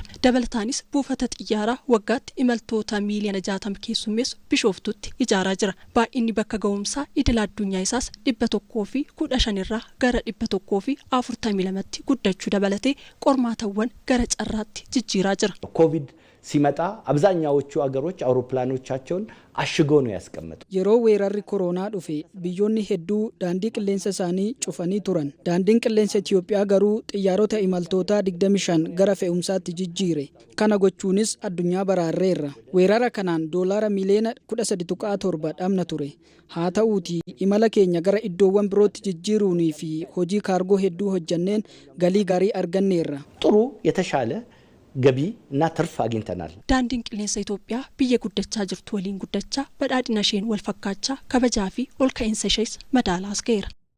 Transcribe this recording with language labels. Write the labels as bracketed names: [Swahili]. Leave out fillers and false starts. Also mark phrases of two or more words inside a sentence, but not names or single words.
[Oromo] dabalataanis buufata xiyyaaraa waggaatti imaltoota miiliyoona 60 keessummeessu Bishooftutti ijaaraa jira. baay'inni bakka ga'umsaa idil addunyaa isaas 115 irraa gara 142tti guddachuu dabalatee qormaatawwan gara carraatti jijjiiraa jira. [Amharic] ኮቪድ ሲመጣ አብዛኛዎቹ አገሮች አውሮፕላኖቻቸውን አሽገው ነው ያስቀመጡ። [Oromo] yeroo weerarri koronaa dhufe biyyoonni hedduu daandii qilleensa isaanii cufanii turan. daandiin qilleensa Itoophiyaa garuu xiyyaarota imaltoota 25 gara fe'umsaatti jijjiire. kana gochuunis addunyaa baraarreerra. weerara kanaan doolaara miiliyoona 13.7 dhabna ture. haa ta'uutii imala keenya gara iddoowwan birootti jijjiiruunii fi hojii kaargoo hedduu hojjanneen galii gaarii arganneerra. [Amharic] ጥሩ የተሻለ ገቢ እና ትርፍ አግኝተናል። [Oromo] daandiin qilleensa Itoophiyaa biyya guddachaa jirtu waliin guddachaa badhaadhina isheen wal fakkaachaa kabajaa fi ol ka'iinsa ishees madaalaas ga'eera.